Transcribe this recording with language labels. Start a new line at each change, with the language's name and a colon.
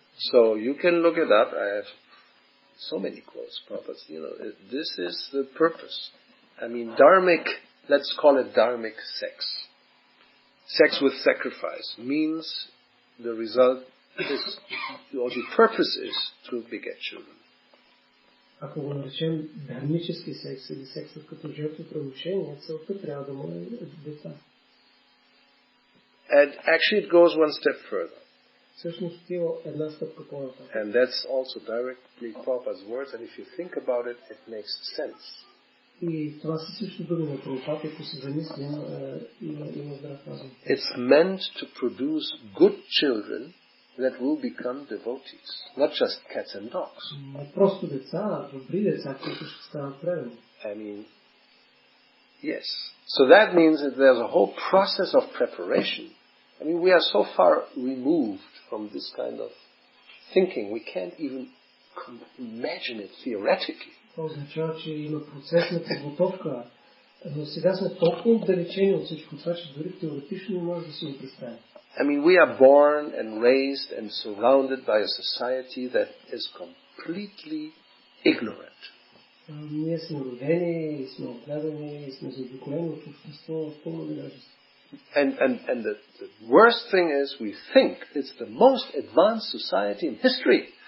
English: So you can look it up. I have so many quotes, Prabhupada. This is the purpose. I mean, dharmic, let's call it dharmic sex. Sex with sacrifice means the result is, or the purpose is to beget children.
Bulgarian: Ако го наречем дхармически секс или сексът като жертвоприношение, целта трябва да му е деца.
English: And actually it goes one step further.
Bulgarian: Всъщност отива една стъпка по-нататък.
English: And that's also directly Prabhupada's words, and if you think about it, it makes sense.
Bulgarian: И това са също думи на Прабхупада, ако се замислим, има здрав разум.
English: It's meant to produce good children that will become devotees, not just cats and dogs.
Bulgarian: Не просто деца, добри деца, които ще станат преданни.
English: I mean, yes. So that means that there's a whole process of preparation. I mean, we are so far removed from this kind of thinking, we can't even imagine it theoretically.
Bulgarian: Това означава, че има процес на подготовка, но сега сме толкова отдалечени от всичко това, че дори теоретично не може да си го представим.
English: I mean, we are born and raised and surrounded by a society that is completely ignorant.
Bulgarian: Ние сме родени и сме отгледани и сме заобиколени от общество в пълно невежество.
English: And the worst thing is we think it's the most advanced society in history.